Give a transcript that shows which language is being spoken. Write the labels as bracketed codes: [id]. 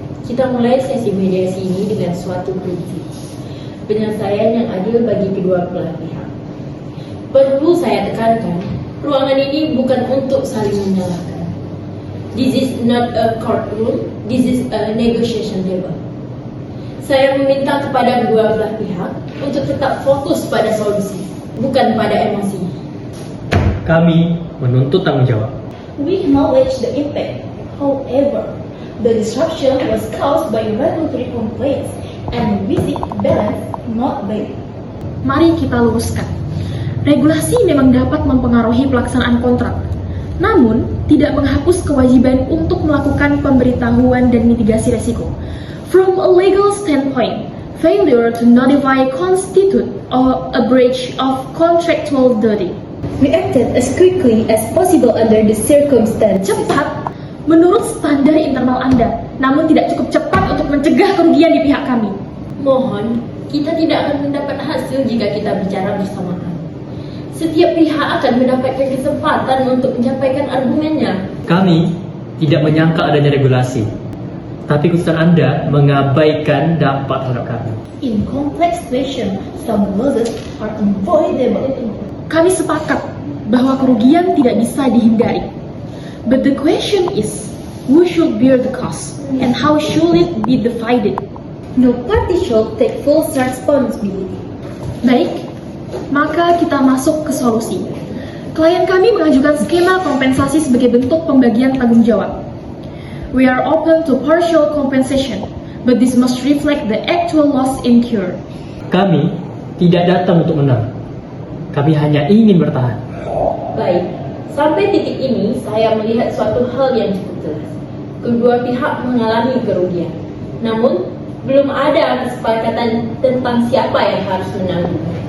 [id] Kita mulai sesi mediasi ini dengan suatu prinsip penyelesaian yang adil bagi kedua belah pihak. Perlu saya tekankan, ruangan ini bukan untuk saling menyalahkan. [en] This is not a courtroom, this is a negotiation table. [id] Saya meminta kepada kedua belah pihak untuk tetap fokus pada solusi, bukan pada emosi. Kami menuntut tanggung jawab. [en] We acknowledge the impact. However, the disruption was caused by regulatory complaints and we seek balance, not by. [id] Mari kita luruskan. Regulasi memang dapat mempengaruhi pelaksanaan kontrak, namun tidak menghapus kewajiban untuk melakukan pemberitahuan dan mitigasi resiko. [en] From a legal standpoint, failure to notify constitute a breach of contractual duty. We acted as quickly as possible under the circumstances. [id] Cepat menurut standar internal Anda, namun tidak cukup cepat untuk mencegah kerugian di pihak kami. Mohon, kita tidak akan mendapat hasil jika kita bicara bersamaan. Setiap pihak akan mendapatkan kesempatan untuk menyampaikan argumennya. Kami tidak menyangka adanya regulasi, tapi keputusan Anda mengabaikan dampak terhadap kami. [en] In complex situations, some losses are avoidable. [id] Kami sepakat bahwa kerugian tidak bisa dihindari. [en] But the question is, who should bear the cost and how should it be divided? No party should take full responsibility. [id] Baik, maka kita masuk ke solusi. Klien kami mengajukan skema kompensasi sebagai bentuk pembagian tanggung jawab. [en] We are open to partial compensation, but this must reflect the actual loss incurred. [id] Kami tidak datang untuk menang. Kami hanya ingin bertahan. Baik, sampai titik ini saya melihat suatu hal yang cukup jelas. Kedua pihak mengalami kerugian. Namun, belum ada kesepakatan tentang siapa yang harus menanggung.